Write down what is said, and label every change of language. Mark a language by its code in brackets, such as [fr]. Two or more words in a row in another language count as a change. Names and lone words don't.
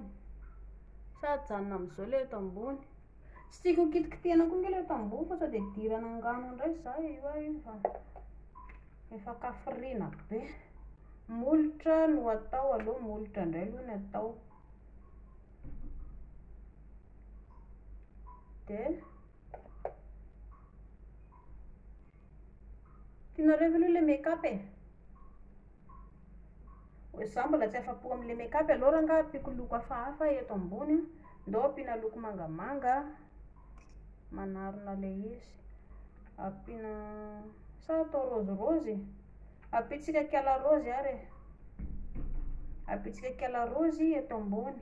[mg] Sady janona amin'izao ilay eto ambony. Tsy tiako kitikitihana koa nge ilay eto ambony fa sao dia dirana angano indray za io fa efa kafiriana be. Molotra no atao aloha, molotra indray aloha no atao. Dia tianareo ve aloha ilay make-up e? Za mbola tsy afa-po amin'ilay make-up aloha raha nga ampiako loko hafahafa eto ambony. Ndao ampiana loko mangamanga manarona ilay izy. Ampiana sa atao rôzirôzy? Ampitsika kiala rôzy ary e. Ampitsika kiala rôzy eto ambony.